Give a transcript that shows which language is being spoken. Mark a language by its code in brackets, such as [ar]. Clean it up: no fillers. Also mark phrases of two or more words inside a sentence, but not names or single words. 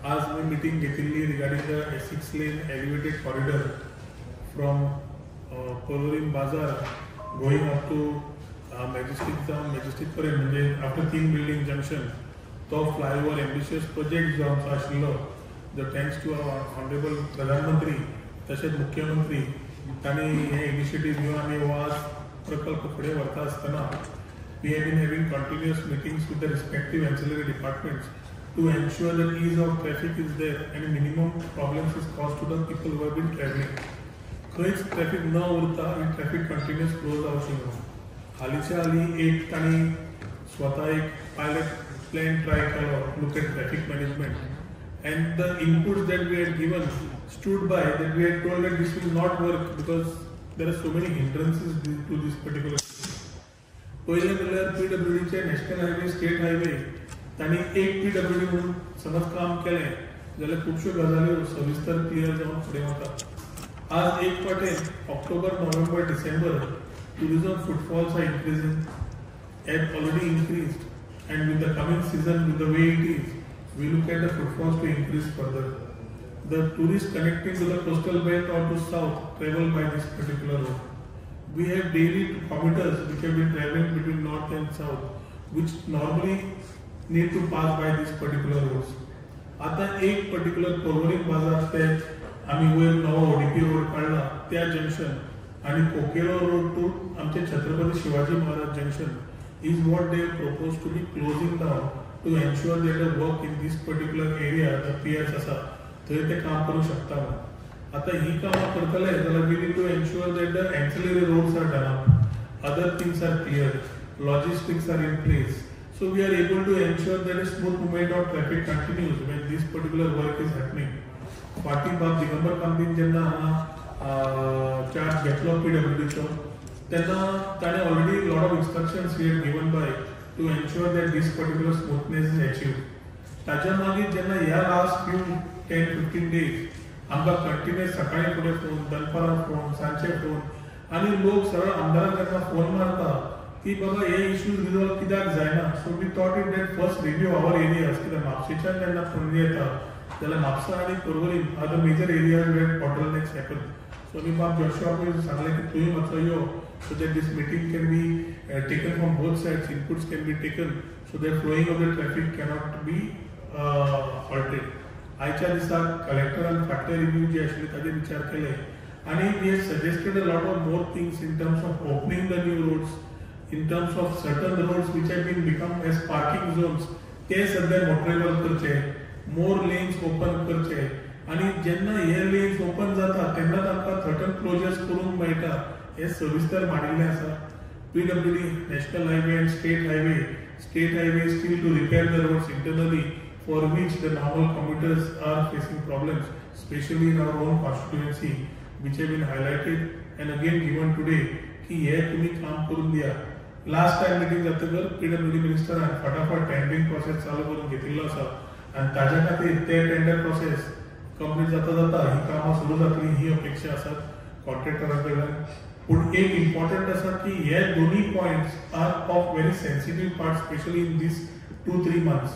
[kok] आज मी मिटींग घेतिल्ली [en] regarding the 6 lane elevated corridor from Porvorim Bazaar going up to Majestic [kok] जावन मॅजेस्टिक पर्यंत, [en] म्हणजे after 3 building junction to flyover ambitious project [kok] जो आमचो आशिल्लो, जो [en] thanks to our honourable [kok] प्रधानमंत्री तसेच मुख्यमंत्री तांणी हे इनिशिएटीव घेवन आमी हो आज प्रकल्प फुडें व्हरता आसतना [en] we have been having continuous meetings with the respective ancillary departments to ensure that ease of traffic is there and minimum problems is caused to the people who have been travelling. [kok] खंयच ट्रॅफिक न उरता आनी [en] traffic continuous flow [kok] जावची म्हणून हालींच्या हालीं एक तांणी स्वता एक [en] pilot plan try [kok] केलो, [en] look at traffic management, and the inputs that we had given stood by that we had told that this will not work because there are so many hindrances to this particular. [kok] पहिले म्हणल्यार PWDचे [en] National Highway, State Highway [kok] तांणी एक PWD म्हणून समज काम केलें जाल्यार खुबश्यो गजाल्यो सविस्तर क्लियर जावन फुडें वता. आज एक फावट [en] October, November, December tourism footfalls are increasing, have already increased, and with the coming season, with the way it is, we look at the footfalls to increase further. The tourists connecting to the coastal belt or to south travel by this particular road. We have daily commuters which have been traveling between north and south, which normally need to pass by these particular roads. [kok] आता एक पर्टिक्युलर पर्वरीम बाजार ते आम्ही वयर नवो ODP रोड काढला त्या जंक्शन आणि कोकेरो रोड टू आमचे छत्रपती शिवाजी महाराज जंक्शन [en] is what they propose to be closing down to ensure that the work in this particular area, the piers [kok] आसा थंय ते काम करू शकता. आता ही कामां करतले जाल्यार [en] we need to ensure that the ancillary roads are done up, other things are clear, logistics are in place, so we are able to ensure that a smooth movement of traffic continues when this particular work is happening. [kok] फाटी बाब दिगंबर कामतीन जेन्ना हांगा चार्ज घेतलो PWDचो तेन्ना ताणें [en] already lot of instructions we had given by to ensure that this particular smoothness is achieved. [kok] ताच्या मागीर जेन्ना ह्या [en] last few 10-15 days [kok] आमकां कंटिन्युअस सकाळी फुडें फोन, दनपारां फोन, सांजचे फोन, आनी लोक सरळ आमदाराक जेन्ना फोन मारता की बाबा हे [en] issues resolve [kok] कित्याक जायना. [en] so we thought it that first review our areas, [kok] कित्याक म्हापशेच्यान जेन्ना फोन येता जाल्यार म्हापसा आनी पर्वरीम [en] are the major areas where bottlenecks happen. [kok] सो मी बाब जोशुआक सांगलें की तुवें मातसो यो [en] so that this meeting can be taken from both sides, inputs can be taken so that flowing of the traffic cannot be halted. [kok] आयच्या दिसाक कलेक्टरान फाटले रिव्यू जे आशिल्ले ताजे विचार केले आनी [en] we have suggested a lot of more things in terms of opening the new roads, in terms of certain roads which have been become as parking zones [kok] ते सध्या मोटरेबल करचे, [en] more lanes open [kok] करचे, आनी जेन्ना हे [en] lanes open [kok] जाता तेन्ना तांकां [en] certain closures [kok] करूंक मेळटा. हे सविस्तर मांडिल्ले आसा. [en] PWD, National Highway and State Highway still to repair the roads internally, for which the normal commuters are facing problems, especially in our own constituency, which have been highlighted and again given today [kok] की हे तुम्ही काम करून दिया. [en] last time meeting [kok] जातकर PWD मिनिस्टरान फटाफट [en] tendering process [kok] चालू करून घेतिल्लो आसा आनी ताज्या खातीर ते [en] tender process complete [kok] जाता ही कामां सुरू जातली ही अपेक्षा आसा कॉन्ट्रॅक्टरा कडल्यान. पूण एक इम्पॉर्टंट आसा की हे दोन्ही पॉइंट्स [en] are of very sensitive part, specially in these 2-3 months.